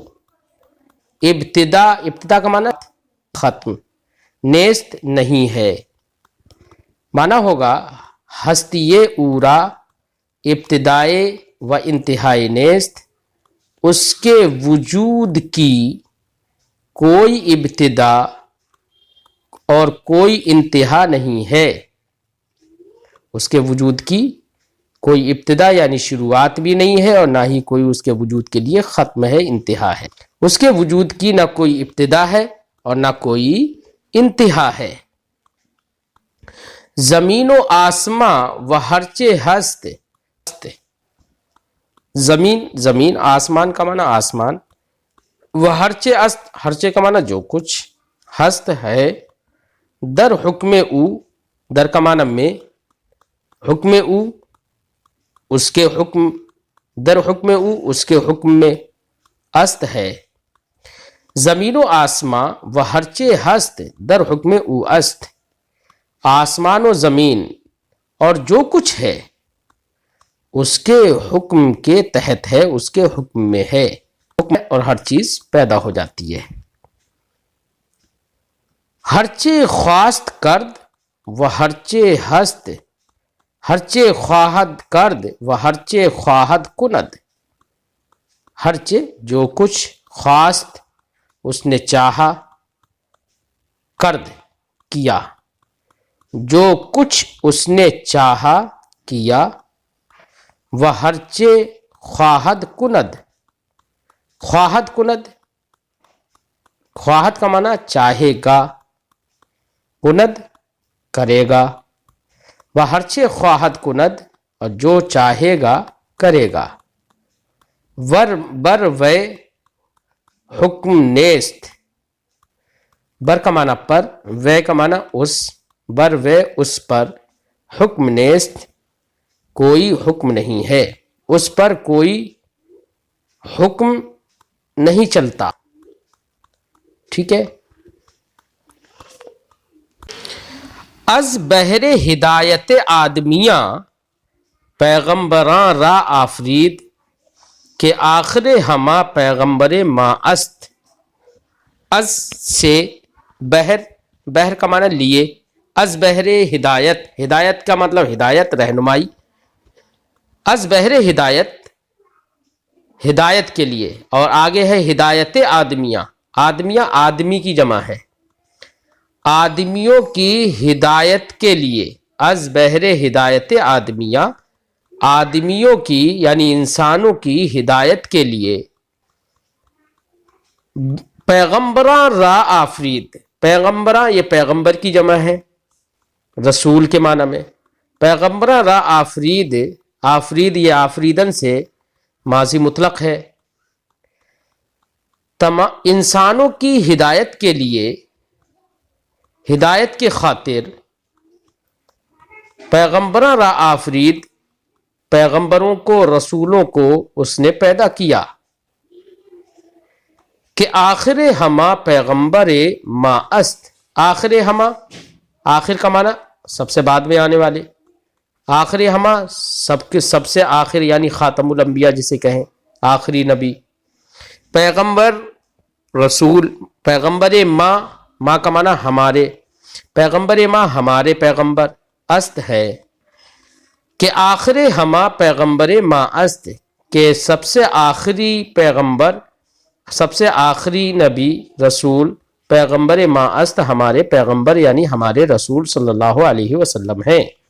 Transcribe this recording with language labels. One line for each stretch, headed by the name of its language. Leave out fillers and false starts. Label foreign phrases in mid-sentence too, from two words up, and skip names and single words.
Urdu: ابتدا کا معنی ختم، نیست نہیں ہے، معنی ہوگا
Persian: ہستی او را ابتدائے و انتہائی نیست،
Urdu: اس کے وجود کی کوئی ابتدا اور کوئی انتہا نہیں ہے۔ اس کے وجود کی کوئی ابتدا یعنی شروعات بھی نہیں ہے، اور نہ ہی کوئی اس کے وجود کے لیے ختم ہے، انتہا ہے۔ اس کے وجود کی نہ کوئی ابتدا ہے اور نہ کوئی انتہا ہے۔
Persian: زمین و آسماں و ہرچے ہست،
Urdu: زمین، آسمان کا معنی آسمان، وہ
Persian: ہرچے است،
Urdu: ہرچے کا معنی جو کچھ، ہست ہے،
Persian: در حکم او،
Urdu: در کا معنی میں،
Persian: حکم او
Urdu: اس کے حکم،
Persian: در حکم او
Urdu: اس کے حکم میں، است ہے،
Persian: زمین و آسماں و ہرچے ہست در حکم او است،
Urdu: آسمان و زمین اور جو کچھ ہے اس کے حکم کے تحت ہے، اس کے حکم میں ہے، حکم اور ہر چیز پیدا ہو جاتی ہے۔
Persian: ہرچے خواست کرد و ہرچے ہست، ہرچے خواہد کرد و ہرچے خواہد کند۔
Urdu: ہرچے جو کچھ، خواست اس نے چاہا، کرد کیا، جو کچھ اس نے چاہا کیا،
Persian: و ہرچے خواہد کند، خواہد کند،
Urdu: خواہد کا معنی چاہے گا، کند کرے گا، وہ ہرچے
Persian: خواہد کند
Urdu: اور جو چاہے گا کرے گا،
Persian: ور بر وے حکم نیست،
Urdu: بر کا معنی پر، وے کا معنی اس،
Persian: بر وے
Urdu: اس پر،
Persian: حکم نیست
Urdu: کوئی حکم نہیں ہے، اس پر کوئی حکم نہیں چلتا، ٹھیک ہے۔
Persian: از بہر ہدایت آدمیاں پیغمبراں را آفرید کہ آخر ہما پیغمبر ما است، از سے
Urdu: بہر، بہر کا معنی لیے،
Persian: از بہر ہدایت،
Urdu: ہدایت کا مطلب ہدایت، رہنمائی،
Persian: از بہر ہدایت،
Urdu: ہدایت کے لیے، اور آگے ہے
Persian: ہدایت آدمیاں،
Urdu: آدمیاں آدمی کی جمع ہے، آدمیوں کی ہدایت کے لیے،
Persian: از بہر ہدایت آدمیاں،
Urdu: آدمیوں کی یعنی انسانوں کی ہدایت کے لیے،
Persian: پیغمبراں را آفرید،
Urdu: پیغمبراں یہ پیغمبر کی جمع ہے رسول کے معنی میں،
Persian: پیغمبراں را آفرید،
Urdu: آفرید یہ آفریدن سے ماضی مطلق ہے، انسانوں کی ہدایت کے لیے، ہدایت کی خاطر،
Persian: پیغمبراں را آفرید،
Urdu: پیغمبروں کو، رسولوں کو اس نے پیدا کیا،
Persian: کہ آخر ہما پیغمبر ما است، آخر ہما،
Urdu: آخر کا معنی سب سے بعد میں آنے والے، آخر ہما سب کے سب سے آخر یعنی
Arabic: خاتم الانبیاء
Urdu: جسے کہیں، آخری نبی، پیغمبر، رسول،
Persian: پیغمبر ما
Urdu: کا معنی ہمارے،
Persian: پیغمبر ما
Urdu: ہمارے پیغمبر، است ہے
Persian: کہ آخر ہما پیغمبر ما است
Urdu: کہ سب سے آخری پیغمبر، سب سے آخری نبی، رسول،
Persian: پیغمبر ما است
Urdu: ہمارے پیغمبر یعنی ہمارے رسول
Arabic: صلی اللہ علیہ وسلم
Urdu: ہیں،